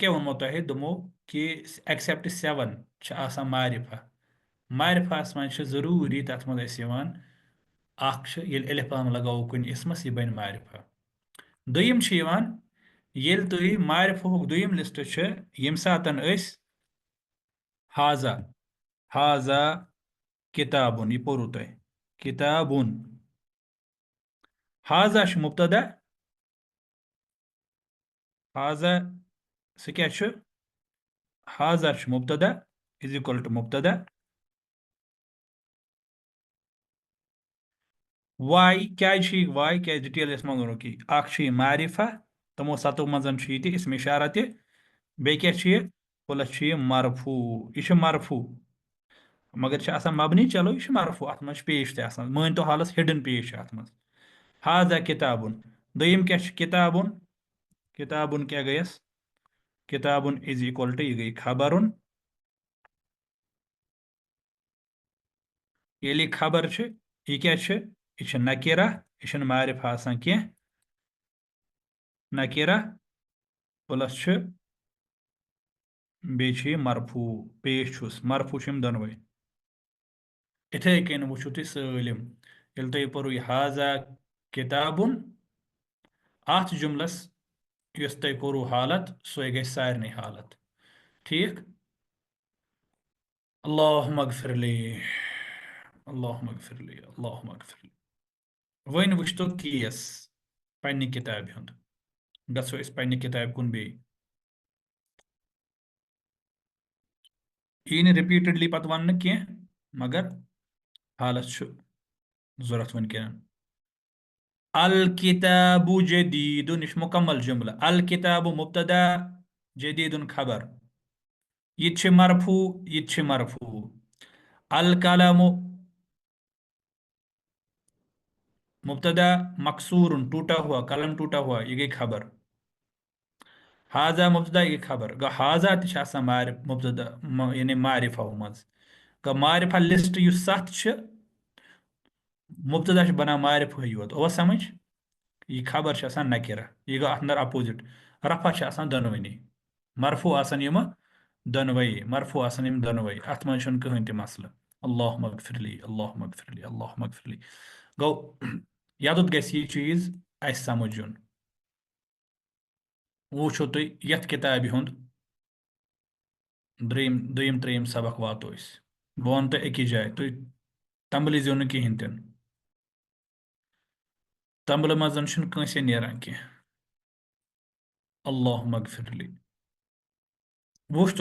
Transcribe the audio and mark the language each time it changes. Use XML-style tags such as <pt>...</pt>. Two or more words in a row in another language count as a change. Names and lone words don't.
<ks>کیٛاہ ووٚنمو تۄہہِ دوٚپمو کہِ ایکسیپٹ 7 چھِ آسان معرفہ معرفہس منٛز چھِ ضروٗری تتھ منٛز اَسہِ یِوان اکھ چھِ ییٚلہِ الف لام لگاوو کُنہِ اسمس یہِ بنہِ معرفہ دوٚیِم چھِ یِوان ییٚلہِ تُہۍ معرفہُک دوٚیِم لسٹ چھِ ییٚمہِ ساتن أسۍ</ks> <ar>ہاضا ہاضا کِتابُن</ar> <ks>یہِ پوٚروٕ تۄہہِ کِتابُن ہاضا چھُ مبتدا ہاضا سُہ کیٛاہ چھُ ہاضا چھُ مبتدا</ks> <en>is equal to</en> <ks>مبتدا واے کیٛازِ چھُ یہِ واے کیٛازِ ڈِٹیل یس منٛز ووٚنُکھ یہِ اکھ چھُ یہِ معرفہ تِمو سَتو منٛز چھُ یہِ تہِ اسم اشارہ تہِ بیٚیہِ کیٛاہ چھُ یہِ پٕلس چھُ یہِ مرفوٗ یہِ چھُ مرفوٗ مگر چھِ آسان مبنی چلو یہِ چھُ مرفوٗ اتھ منٛز چھُ پیش تہِ آسان مٲنۍ تو حالس ہڈن پیش چھُ اتھ منٛز</ks> <ar>ہاضا کِتابُن</ar> <ks>دوٚیِم کیٛاہ چھُ</ks> <ar>کِتابُن کِتابُن</ar> <ks>کیٛاہ گٔیس کِتابُن</ks> <en>is equal to</en> <ks>یہِ گٔے خبرُن ییٚلہِ یہِ خبر چھِ یہِ کیٛاہ چھِ یہِ چھِ نکیرہ یہِ چھُنہٕ معرفہ آسان کینٛہہ نکیرہ پٕلس چھُ بیٚیہِ چھُ یہِ مرفوٗ پیش چھُس مرفوٗ چھِ یِم دۄنوَے اِتھے کٔنۍ وٕچھِو تُہۍ سٲلِم ییٚلہِ تۄہہِ پوٚرُو یہِ</ks> <ar>ہاضا کِتابُن</ar> <ks>اتھ جُملس یُس تۄہہِ کوٚروٕ حالت سۄے گژھِ سارنٕے حالت ٹھیک</ks> <ar>اللہُم اغفر لی اللہُم اغفر لی اللہُم اغفر لی</ar> <ks>وۄنۍ وٕچھتو کیس پننہِ کِتابہِ ہُنٛد گژھو أسۍ پننہِ کِتابہِ کُن بیٚیہِ یی نہٕ رِپیٖٹڈلی پتہٕ وننہٕ کینٛہہ مگر حالس چھُ ضوٚرتھ وٕنکیٚن</ks> <ar>الکتاب جدیدن</ar> <ks>یہِ چھُ مکمل جملہٕ الکتاب مبتدا جدیدن خبر یہ تہِ چھِ مرفوٗ یہ تہِ چھِ مرفوٗ القلم مبتدا مقصور</ks> <ur>ٹوٹا ہوا قلم ٹوٹا ہوا یہ گئی خبر</ur> <ks>ہاضا مبتدا یہ خبر گوٚو ہاضا تہِ چھِ آسان مبتدا یعنی معرفہ منٛز گوٚو معرفہ لسٹ یُس 7 چھِ مبتدا چھُ بنان معرفہ یوت اوس سمجھ یہ خبر چھِ آسان نکرہ یہ گوٚو اتھ اندر اپوزٹ رفع چھِ آسان دۄنوٕنی مرفوٗ آسان یِمہٕ دۄنوَے مرفوٗ آسان یِم دۄنوَے اتھ منٛز چھُنہٕ کٕہٕنۍ تہِ مسلہٕ</ks> <ar>اللہُم اغفر لی اللہُم اغفر لی اللہُم اغفر لی</ar> <ks>گوٚو یوٚتتھ گژھِ یہِ چیٖز اَسہِ سمجھ یُن وٕچھو تُہۍ یتھ کِتابہِ ہُنٛد دوٚیِم ترٛیٚیِم سبق واتو أسۍ بہٕ ونہٕ تۄہہِ أکِس جایہِ تُہۍ تنبلٲیزیو نہٕ کِہیٖنۍ تہِ نہٕ تنبلہٕ منٛز چھُنہٕ کٲنٛسے نیران کینٛہہ</ks> <ar>اللہُم اغفر لی</ar> <ks>وٕچھتو</ks>